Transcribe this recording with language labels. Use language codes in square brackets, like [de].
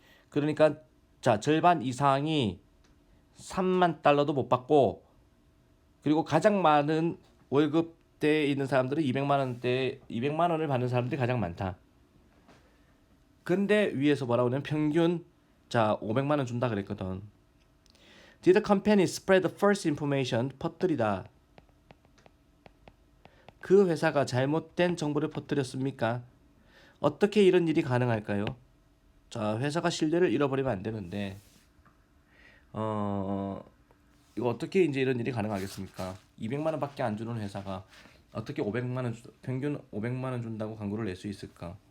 [ko] 그러니까 자, 절반 이상이 3만 달러도 못 받고, 그리고 가장 많은 월급대에 있는 사람들은 200만 원을 받는 사람들이 가장 많다. 근데 위에서 뭐라고 하냐면 평균 자 500만 원 준다 그랬거든. [en] Did the company spread the false information? [ko] 퍼뜨리다. 그 회사가 잘못된 정보를 퍼뜨렸습니까? 어떻게 이런 일이 가능할까요? 자, 회사가 신뢰를 잃어버리면 안 되는데 이거 어떻게 이제 이런 일이 가능하겠습니까? 200만 원밖에 안 주는 회사가 어떻게 500만 원 평균 500만 원 준다고 광고를 낼 수 있을까?